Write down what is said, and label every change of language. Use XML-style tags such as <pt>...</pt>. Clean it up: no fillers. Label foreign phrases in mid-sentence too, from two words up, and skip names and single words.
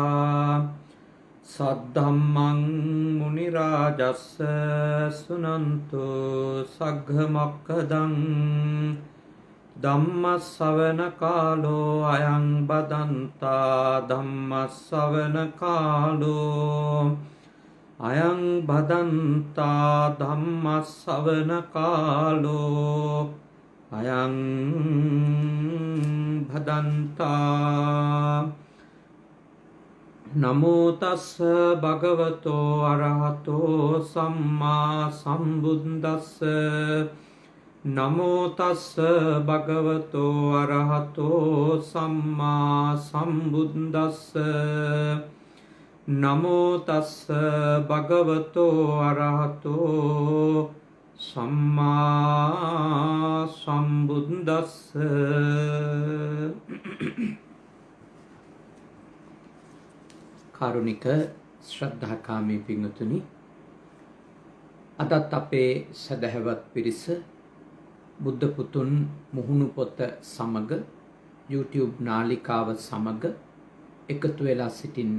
<pi>सद्धम्मं मुनिराजस्य शृण्वन्तु सग्घमक्खदं धम्मश्रवणकालो अयं बदन्ता धम्मश्रवणकालो अयं बदन्ता धम्मश्रवणकालो अयं बदन्ता नमो तस्स भगवतो अरहतो सम्मा सम्बुद्धस्स नमो तस्स भगवतो अरहतो सम्मा सम्बुद्धस्स नमो तस्स भगवतो अरहतो सम्मा सम्बुद्धस्स</pi> <si>කාරුණික ශ්‍රද්ධාකාමී පින්වතුනි, අදත් අපේ සදහවත් පිරිස බුද්ධ පුතුන් මුහුණු පොත සමග YouTube නාලිකාව සමග එකතු වෙලා සිටින්නේ.</si>